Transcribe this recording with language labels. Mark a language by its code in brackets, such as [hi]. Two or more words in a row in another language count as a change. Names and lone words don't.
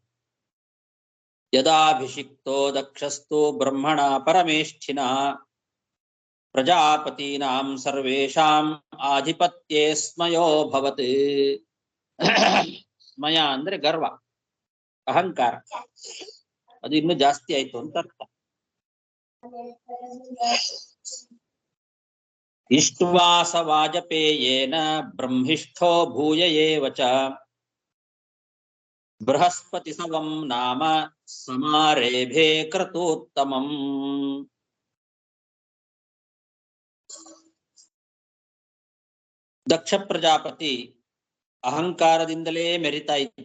[sa] ಯದಾಭಿಷಿಕ್ತೋ ದಕ್ಷಸ್ತು ಬ್ರಹ್ಮಣ ಪರಮೇಷ್ಠಿನ ಪ್ರಜಾಪತೀನಾಂ ಸರ್ವೇಷಾಂ ಆಧಿಪತ್ಯೇ ಸ್ಮಯೋಭವತ್. [kn] ಸ್ಮಯ ಅಂದ್ರೆ ಗರ್ವ, ಅಹಂಕಾರ. ಅದು ಇನ್ನು ಜಾಸ್ತಿ ಆಯ್ತು ಅಂತ ಅರ್ಥ. [sa] ಇಷ್ಟ್ವಾಸ ವಾಜಪೇಯೇನ ಬ್ರಹ್ಮಿಷ್ಠೋ ಭೂಯ ಏವ ಚ ಬೃಹಸ್ಪತಿ ಸವಂ ನಾಮ ಸಮಾರೇಭೆ ಕ್ರತೋತ್ತಮಂ. [kn] ದಕ್ಷ ಪ್ರಜಾಪತಿ ಅಹಂಕಾರದಿಂದಲೇ ಮೆರಿತಾ ಇದ್ದ.